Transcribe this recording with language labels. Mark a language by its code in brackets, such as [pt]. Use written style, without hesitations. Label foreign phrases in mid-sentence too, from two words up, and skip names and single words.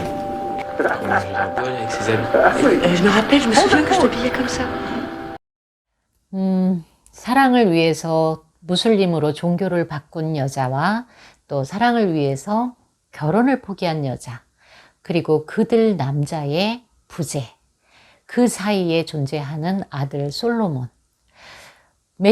[fr] Je me rappelle, je me souviens que je t'habillais comme ça. [ko] 사랑을 위해서 무슬림으로 종교를 바꾼 여자와 또 사랑을 위해서 결혼을 포기한 여자, 그리고 그들 남자의 부재, 그 사이에 존재하는 아들 솔로몬.